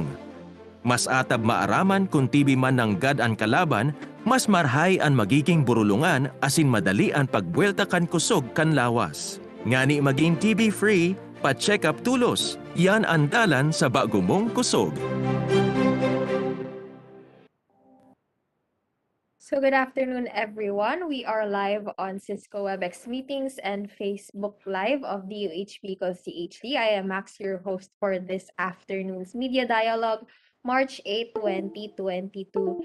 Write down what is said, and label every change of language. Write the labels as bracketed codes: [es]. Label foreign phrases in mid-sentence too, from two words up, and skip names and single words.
[bik] Mas atab maaraman kung TB man nanggad ang kalaban, mas marhay ang magiging burulungan asin madali ang pagbuelta kan kusog kan lawas. Ngani maging TB-free, pa-check up tulos. Yan ang dalan sa bago mong kusog. [en] So good afternoon, everyone. We are live on Cisco WebEx meetings and Facebook Live of DUHP CHD. I am Max, your host for this afternoon's media dialogue, March 8, 2022.